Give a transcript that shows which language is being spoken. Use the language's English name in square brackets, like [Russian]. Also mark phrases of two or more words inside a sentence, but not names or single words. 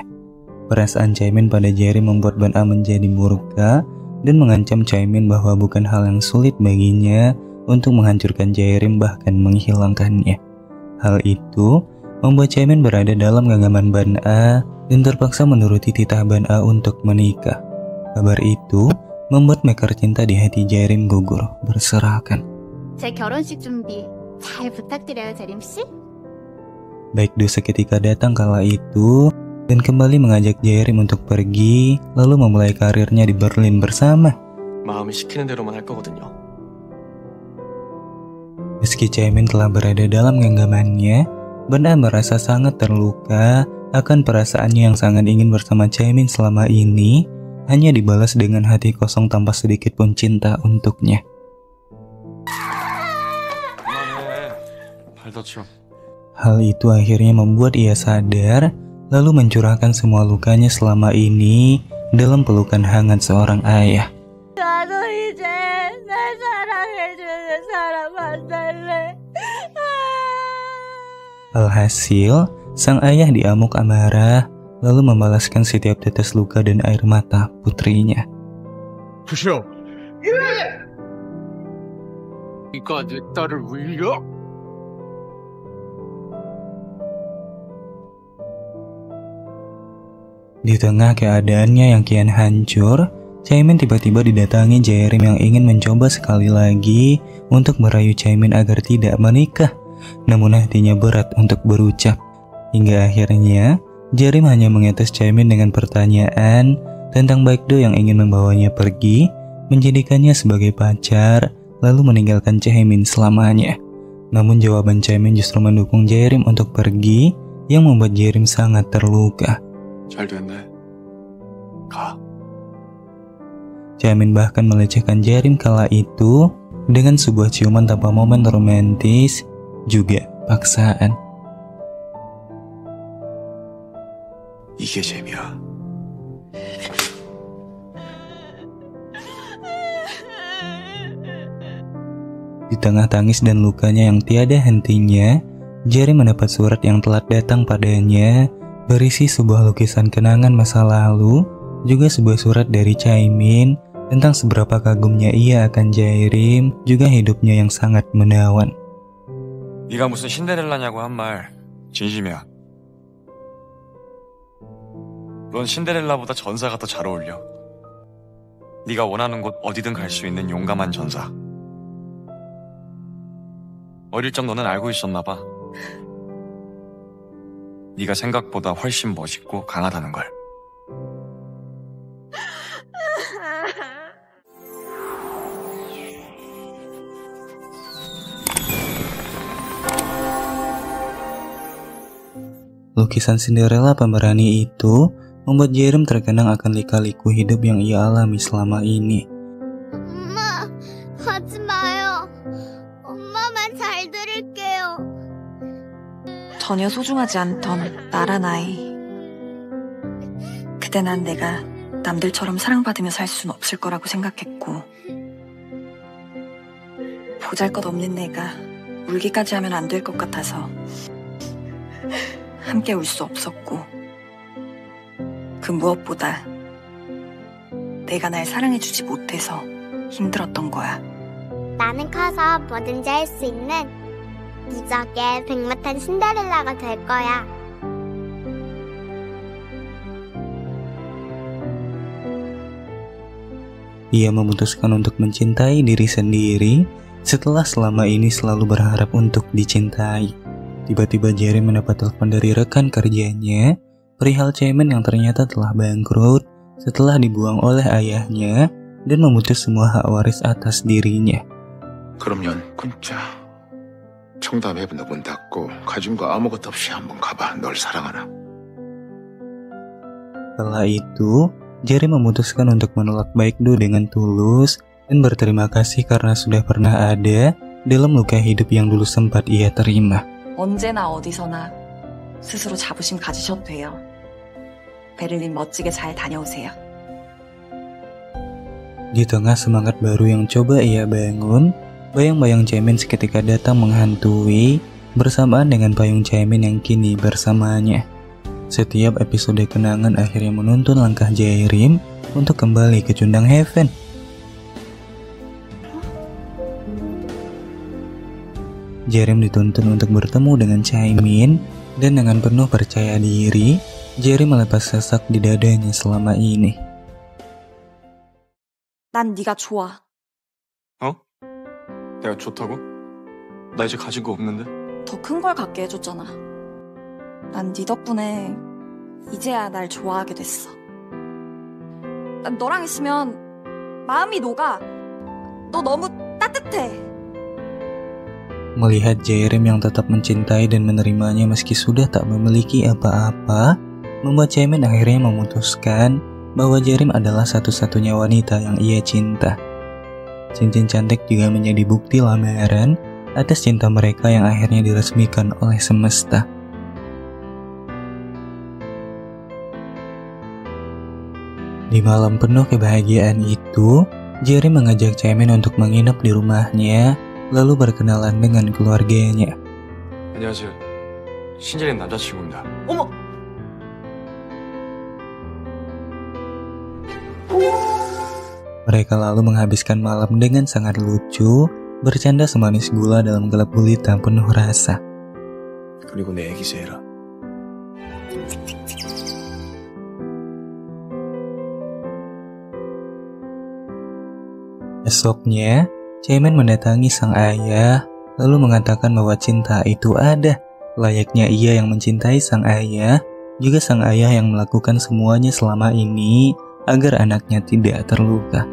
[Indonesian] Perasaan Chaemin pada Jaerim membuat Ban A menjadi murka dan mengancam Chaemin bahwa bukan hal yang sulit baginya untuk menghancurkan Jaerim bahkan menghilangkannya. Hal itu membuat Chaemin berada dalam genggaman Ban A dan terpaksa menuruti titah Ban A untuk menikah. Kabar itu membuat mekar cinta di hati Jaerim gugur berserakan. [Korean] 제 결혼식 준비 잘 부탁드려요, 재림 씨. [Indonesian] Baekdu seketika datang kala itu dan kembali mengajak Jaerim untuk pergi, lalu memulai karirnya di Berlin bersama. [Korean] 마음이 시키는 대로만 할 거거든요. [Indonesian] Meski Chaemin telah berada dalam genggamannya, Ban A merasa sangat terluka akan perasaannya yang sangat ingin bersama Chaemin selama ini, hanya dibalas dengan hati kosong tanpa sedikit pun cinta untuknya. [Korean] 그만해. 발 다쳐. [Indonesian] Hal itu akhirnya membuat ia sadar, lalu mencurahkan semua lukanya selama ini dalam pelukan hangat seorang ayah. [Korean] 나도 이제 날 사랑해주는 사람 만날래. [Indonesian] Alhasil, sang ayah diamuk amarah, lalu membalaskan setiap tetes luka dan air mata putrinya. [Korean] 부셔. 네가 내 딸을 울려? [Indonesian] Di tengah keadaannya yang kian hancur, Chaemin tiba-tiba didatangi Jaerim yang ingin mencoba sekali lagi untuk merayu Chaemin agar tidak menikah. Namun hatinya berat untuk berucap. Hingga akhirnya, Jaerim hanya mengetes Chaemin dengan pertanyaan tentang Baekdo yang ingin membawanya pergi, menjadikannya sebagai pacar, lalu meninggalkan Chaemin selamanya. Namun jawaban Chaemin justru mendukung Jaerim untuk pergi, yang membuat Jaerim sangat terluka. [Korean] 잘 됐네. 가. [Indonesian] Chaemin bahkan melecehkan Jaerim kala itu dengan sebuah ciuman tanpa momen romantis, juga paksaan. [Korean] 이게 재미야. [Indonesian] Di tengah tangis dan lukanya yang tiada hentinya, Jaerim mendapat surat yang telat datang padanya, berisi sebuah lukisan kenangan masa lalu, juga sebuah surat dari Chaemin tentang seberapa kagumnya ia akan Jaerim, juga hidupnya yang sangat menawan. [Korean] 네가 무슨 신데렐라냐고 한 말 진심이야. 넌 신데렐라보다 전사가 더 잘 어울려. 네가 원하는 곳 어디든 갈 수 있는 용감한 전사. 어릴 적 너는 알고 있었나 봐. 네가 생각보다 훨씬 멋있고 강하다는 걸. [Indonesian] Lukisan Cinderella pemberani itu membuat Jaerim terkenang akan lika-liku hidup yang ia alami selama ini. [Korean] 엄마, 하지 마요. 엄마만 잘 들을게요. 전혀 소중하지 않던 나란 아이. 그때 난 내가 남들처럼 사랑받으며 살 수는 없을 거라고 생각했고, 보잘것없는 내가 울기까지 하면 안 될 것 같아서 함께 울 수 없었고, 그 무엇보다 내가 날 사랑해주지 못해서 힘들었던 거야. 나는 커서 뭐든지 할 수 있는 무적의 백마탄 신데렐라가 될 거야. [Indonesian] Ia memutuskan untuk mencintai diri sendiri setelah selama ini selalu berharap untuk dicintai. Tiba-tiba Jaerim mendapat telepon dari rekan kerjanya perihal Chaemin yang ternyata telah bangkrut setelah dibuang oleh ayahnya dan memutus semua hak waris atas dirinya. [Korean] 그러면 끊자. 청담 해븐 문 닫고 가진 거 아무것도 없이 한번 가봐. 널 사랑하나. [Indonesian] Setelah itu, Jaerim memutuskan untuk menolak Baekdo dengan tulus dan berterima kasih karena sudah pernah ada dalam luka hidup yang dulu sempat ia terima. [Korean] 언제나 어디서나 스스로 자부심 가지셔도 돼요. 베를린 멋지게 잘 다녀오세요. [Indonesian] Di tengah semangat baru yang coba ia bangun, bayang-bayang Chaemin seketika datang menghantui bersamaan dengan payung Chaemin yang kini bersamanya. Setiap episode kenangan akhirnya menuntun langkah Jaerim untuk kembali ke Cundang Heaven. Jaerim dituntun untuk bertemu dengan Chaemin dan dengan penuh percaya diri, Jaerim melepas sesak di dadanya selama ini. [Korean] 난 네가 좋아. 어? 내가 좋다고? 나 이제 가진 거 없는데? 더 큰 걸 갖게 해줬잖아. 난 네 덕분에 이제야 날 좋아하게 됐어. 난 너랑 있으면 마음이 녹아. 너 너무 따뜻해. [Indonesian] Melihat Jaerim yang tetap mencintai dan menerimanya meski sudah tak memiliki apa-apa, membuat Chaemin akhirnya memutuskan bahwa Jaerim adalah satu-satunya wanita yang ia cinta. Cincin cantik juga menjadi bukti lamaran atas cinta mereka yang akhirnya diresmikan oleh semesta. Di malam penuh kebahagiaan itu, Jaerim mengajak Chaemin untuk menginap di rumahnya, lalu berkenalan dengan keluarganya. [Korean] 안녕하세요. 신재린 남자친구입니다. 어머! [Indonesian] Mereka lalu menghabiskan malam dengan sangat lucu, bercanda semanis gula dalam gelap gulita penuh rasa. [Korean] 그리고 내 애기새 해라. [Indonesian] Esoknya, Chaemin mendatangi sang ayah, lalu mengatakan bahwa cinta itu ada. Layaknya ia yang mencintai sang ayah, juga sang ayah yang melakukan semuanya selama ini agar anaknya tidak terluka.